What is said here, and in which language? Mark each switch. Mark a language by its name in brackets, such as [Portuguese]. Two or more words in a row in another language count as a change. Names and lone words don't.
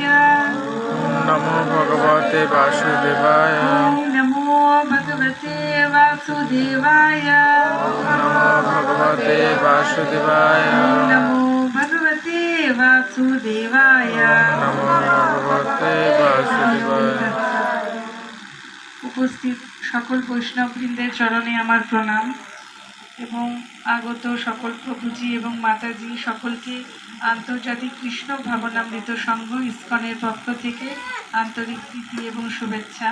[Sanskrit] नमो भगवते वासुदेवाय। ॐ नमो भगवते वासुदेवाय। नमो भगवते वासुदेवाय। नमो भगवते वासुदेवाय। नमो भगवते वासुदेवाय। [Bangla] উপস্থিত সকল বৈষ্ণববৃন্দের চরণে আমার প্রণাম এবং আগত সকল প্রভুজি এবং মাতাজি সকলকে আন্তর্জাতিক কৃষ্ণ ভাবনামৃত সংঘ ইসকনের পক্ষ থেকে আন্তরিক প্রীতি এবং শুভেচ্ছা।